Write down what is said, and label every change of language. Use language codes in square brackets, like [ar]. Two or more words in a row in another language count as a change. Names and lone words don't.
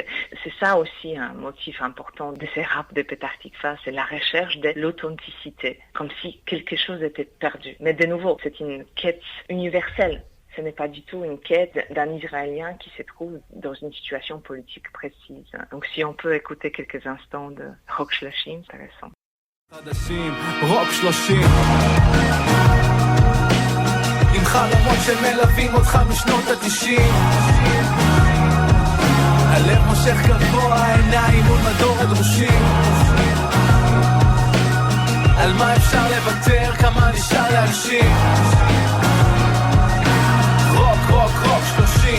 [fr] C'est ça aussi un motif important de ces raps de Petar Tikva, c'est la recherche de l'authenticité, comme si quelque chose était perdu. Mais de nouveau, c'est une quête universelle. Ce n'est pas du tout une quête d'un Israélien qui se trouve dans une situation politique précise. Donc si on peut écouter quelques instants de Rock Shloshim, c'est intéressant. [he] רוק 30 עם חלומות שמלווים אותך משנות ה-90 הלב מושך גבוה, העיניים מול מדור הדרושים על מה אפשר לוותר, כמה נשאר להגשים רוק 30